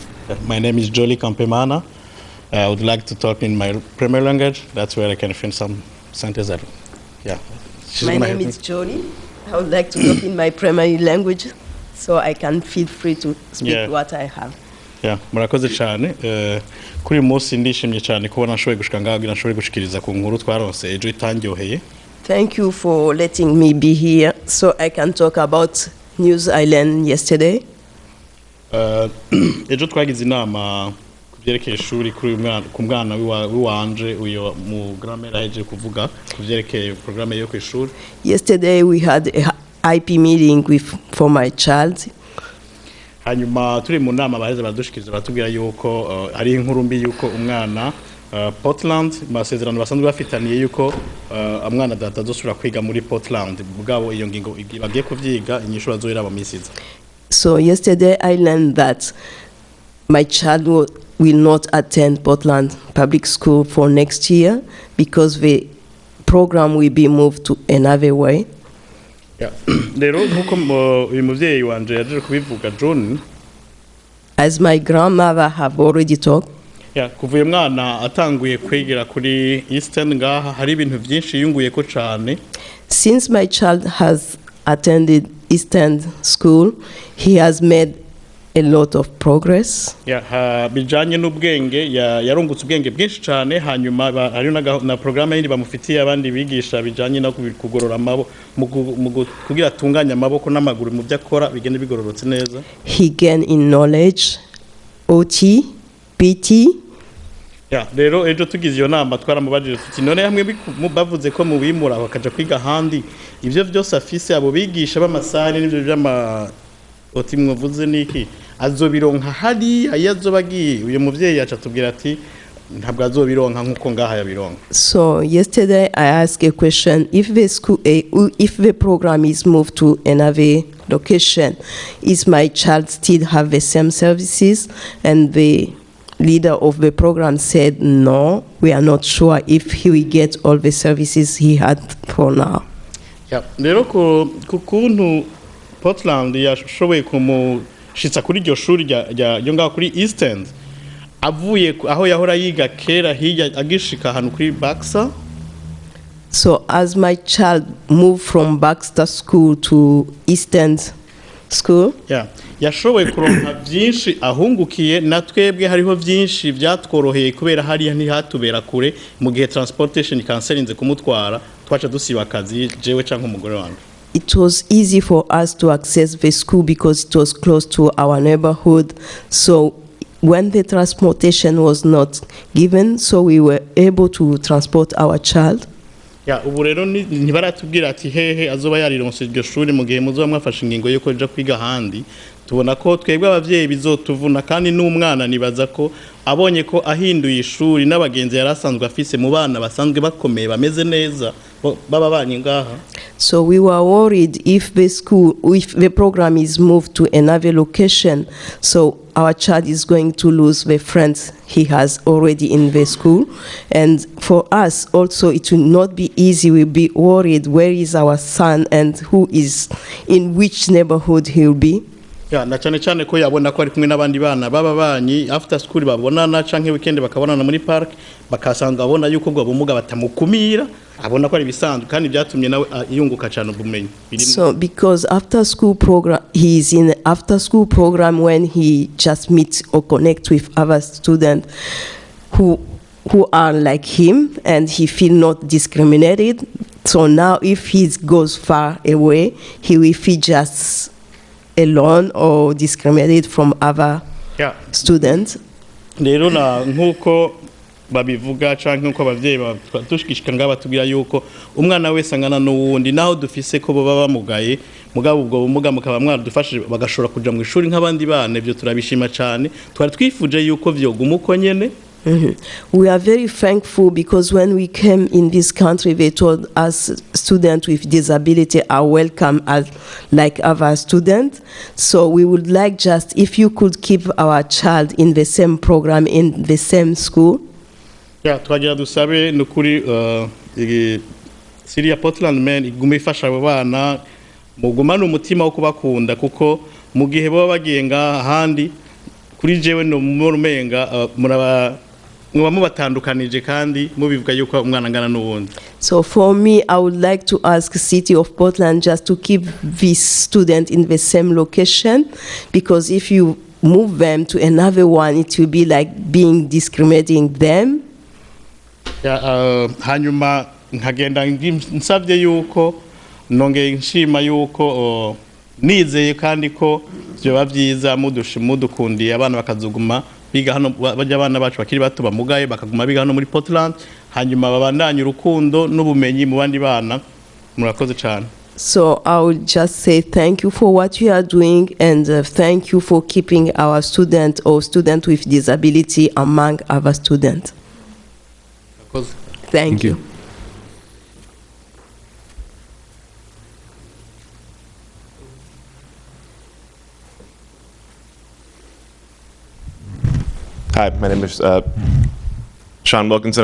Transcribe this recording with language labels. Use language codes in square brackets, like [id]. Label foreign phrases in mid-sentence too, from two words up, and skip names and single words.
[en] My name is Jolie Campemana. I would like to talk in my primary language. That's where I can find some sentences. Yeah. My name is Jolie. I would like to talk in my primary language, so I can feel free to speak what I have. Yeah, [rn] murakoze cyane. Kuri munsi ndishimye cyane kubona nashoboye gushika ngaho nashoboye gushikiriza ku nkuru twaronse ejo itandyoheye. [en] Thank you for letting me be here so I can talk about news I learned yesterday. [rn] Ejo twagize inama kuvyerekeye ishuri kuri ku mwana wiwanje uyo mu grammar aheje kuvuga kuvyerekeye programme yo kwishuri. [en] Yesterday we had a IP meeting for my child. [rn] Hanyuma turi mu nama baheze badushikiriza batubwira yuko ari inkuru mbi yuko umwana Portland masezerano basanzwe bafitaniye yuko umwana datazosubira kwiga muri Portland bugabo iyo ngingo bagiye kuvyiga inyishu bazoira mu misiza. [en] So yesterday I learned that my child will not attend Portland Public School for next year because the program will be moved to another way. [rn] Yeah. Lero nkuko uyu muvyeyi wanje yaje kubivuga John. [en] As my grandmother have already talked. Yeah, [rn] kuvuye mwana atanguye kwegera kuri Eastern ngaha hari ibintu byinshi yunguye ko cyane. [en] Since my child has attended Eastern School, he has made a lot of progress. Yeah, [rn] bijanye n'ubwenge yarungutse ubwenge bwinshi cyane hanyuma hari na programme yindi bamufitiye abandi bigisha bijanye no kugorora amaboko kugira atunganya amaboko n'amaguru mu byakora bigende bigororotse neza. [en] He gain in knowledge, OT, PT. Yeah, [rn] rero ejo tugize iyo nama twaramubajije tuti none hamwe bavuze ko mu bimura bakaja kwiga handi ivyo byose afise abo bigisha b'amasari n'ivyo by'ama OT mwavuze niki azobironka hariya iyo azoba agiye uyu muvyeyi yaca atubwira ati ntabwo azobironka nk'uko ngaha yabironka. [en] So yesterday I asked a question: if the school, if the program is moved to another location, is my child still have the same services? And the leader of the program said, no, we are not sure if he will get all the services he had for now. [rn] Rero ku kuntu Portland yashoboye kumushitsa kuri iryo shuri ryo ngaho kuri East End, avuye aho yahora yiga kera hirya agishika ahantu kuri Baxter. [en] So as my child moved from Baxter School to East End School, [rn] yashoboye kuronka byinshi ahungukiye, na twebwe hariho byinshi byatworoheye kubera hariya ntihatubera kure mu gihe transportation cancelinze kumutwara twaca dusiba akazi jewe canke umugore wanjye. [en] It was easy for us to access the school because it was close to our neighborhood. So when the transportation was not given, so we were able to transport our child. [rn] Ubu rero ntibaratubwira ati hehe azoba yarironse iryo shuri mu gihe muzoba mwafashe ingingo yo kuja kwiga ahandi. Tubona ko twebwe abavyeyi bizotuvuna, kandi n'umwana nibaza ko abonye ko ahinduye ishuri n'abagenzi yarasanzwe afise mu bana basanzwe bakomeye bameze neza baba banye ngaha. [en] So we were worried if the program is moved to another location, so our child is going to lose the friends he has already in the school. And for us also, it will not be easy. We'll be worried, where is our son and who is in which neighborhood he'll be. [rn] Na cyane cyane ko yabona ko ari kumwe n'abandi bana baba banyi [en] after school [rn] babonana canke weekend bakabonana muri park, bakasanga abona yuko bwo bumuga batamukumira, abona ko ari bisanzwe kandi byatumye nawe yunguka cyane ubumenyi. [en] So because after school program, he is in after school program when he just meets or connect with other students who are like him, and he feel not discriminated. So now if he goes far away, he will feel just alone or discriminated from other students. [rn] Rero na nkuko babivuga canke nkuko abavyeyi batushikishika ngaba tubwira yuko umwana wese angana n'uwundi, naho dufise ko baba bamugaye mugabo ubwo bumuga mukaba mwadufashije bagashobora kuja mu ishuri nk'abandi bana, ibyo turabishima cyane. Twari twifuje yuko vyoguma uko nyene. [en] We are very thankful because when we came in this country, they told us students with disability are welcome as like other students. So we would like just if you could keep our child in the same program, in the same school. [rn] Twagira dusabe nukuri Syria Portland Maine igume ifasha abo bana mugumana umutima wo kubakunda, kuko mu gihe baba bagenga ahandi kuri jewe no murumenga muba mubatandukanije kandi mubivuga yuko umwana angana n'uwundi. [en] So for me, I would like to ask City of Portland just to keep this student in the same location, because if you move them to another one, it will be like being discriminating them. [rn] Hanyuma nkagenda nsabye yuko nongeye nshima yuko nizeye kandi ko byoba byiza mudukundiye abana bakazuguma biga hano, bajya abana bacu bakiri bato bamugaye bakaguma biga hano muri Portland, hanyuma babandanye urukundo n'ubumenyi mu bandi bana. Murakoze cyane. [en] So I would just say thank you for what you are doing, and thank you for keeping our student or student with disability among other students. Thank you. Hi, my name is Sean Wilkinson.